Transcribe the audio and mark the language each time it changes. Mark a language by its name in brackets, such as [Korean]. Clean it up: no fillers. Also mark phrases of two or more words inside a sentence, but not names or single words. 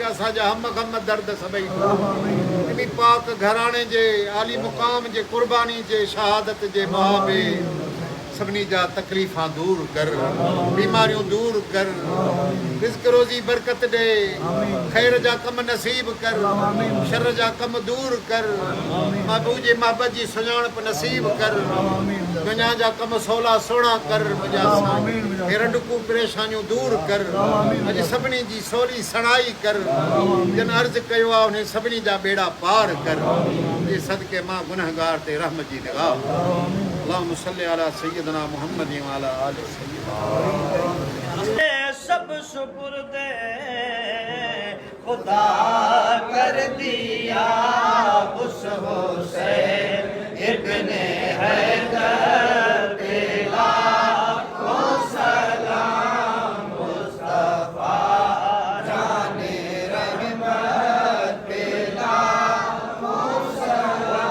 [Sindhi] असांजा हम ग़म दर्द सभई इन्ही पाक घराणे जे आली मुक़ाम जे क़ुर्बानी जे शहादत जे बहावे सभिनी जा तकलीफ़ां दूर कर, बीमारियूं दूर कर, रिज़्क़ रोज़ी बरकत ॾे, ख़ैर जा कम नसीब कर, शर जा कम दूर कर, महबूब जे महबत जी सुञाणप नसीब कर, दुनिया जा कम सवला सुहिणा कर, मुंहिंजा साईं रंडकूं परेशानियूं दूर कर, अॼु सभिनी जी सवली सणाई कर, जिन अर्ज़ु कयो आहे उन सभिनी जा बेड़ा पार कर। जे सदके मां गुनहगार ते रहम जी निगाह। [Arabic] اللهم صل على سيدنا محمد وعلى آل سيدنا. [Urdu] سب سپرد خدا کر دیا اس حسین ابن حیدر پہ لاکھوں سلام، مصطفیٰ جان رحمت پہ لاکھوں سلام, मुस्तफा जाने रहमत पे लाखों सलाम।